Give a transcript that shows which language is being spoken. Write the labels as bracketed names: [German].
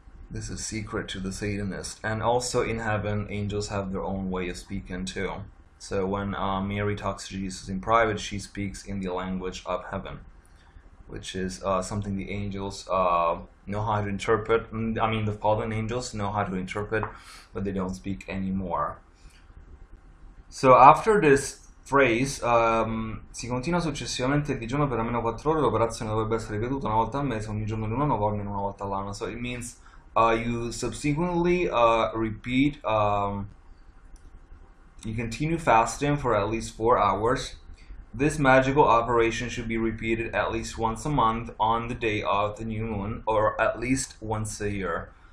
[English] This is secret to the Satanist. And also in heaven, angels have their own way of speaking too. So when Mary talks to Jesus in private, she speaks in the language of heaven, which is something the angels know how to interpret. I mean, the fallen angels know how to interpret, but they don't speak anymore. So after this phrase, [Italian] si continua successivamente il digiuno per almeno 4 ore. L'operazione dovrebbe essere ripetuta una volta al mese, ogni giorno di luna nuova, almeno una volta all'anno. [English] So it means you subsequently repeat, you continue fasting for at least 4 hours. This magical operation should be repeated at least once a month on the day of the new moon, or at least once a year.